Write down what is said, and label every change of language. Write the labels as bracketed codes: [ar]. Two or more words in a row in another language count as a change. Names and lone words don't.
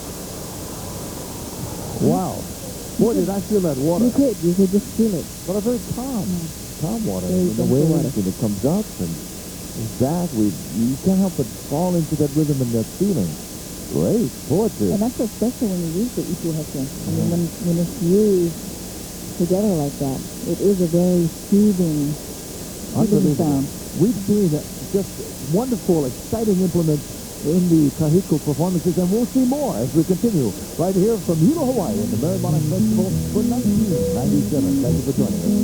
[en] Wow. Boy, did I feel that water. You could just feel it. But a very calm water. Very In the gentle waves, water. when it comes up, and that, you can't help but fall into that rhythm and that feeling. Great poetry. And that's so special when you use the [mi] ipu heke. [en] I mean, when it's used together like that, it is a very soothing sound. We've seen just wonderful, exciting implements in the Kahiko performances, and we'll see more as we continue right here from Hilo, Hawaii, in the Merrie Monarch Festival for 1997. Thank you for joining us.